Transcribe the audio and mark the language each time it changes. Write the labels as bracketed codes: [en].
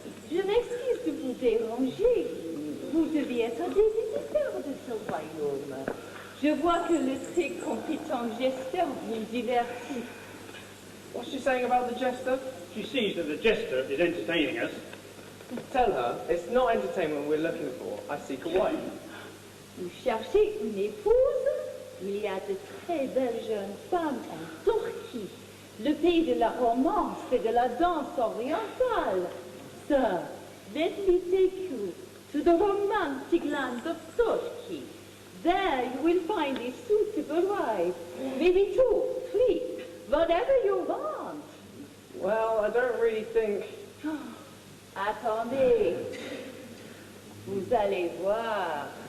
[fr] Je m'excuse de vous déranger. Vous deviez être des visiteurs de ce royaume. Je vois que le très compétent gesteur vous divertit. [en] What's she saying about the jester? She sees that the jester is entertaining us. Tell her it's not entertainment we're looking for. I seek a wife. [fr] Vous cherchez une épouse? Il y a de très belles jeunes femmes en Turquie, le pays de la romance et de la danse orientale. [en] Sir, let me take you to the romantic land of Turkey. There you will find a suitable wife, maybe 2, 3, whatever you want. Well, I don't really think... [fr] Attendez, vous allez voir.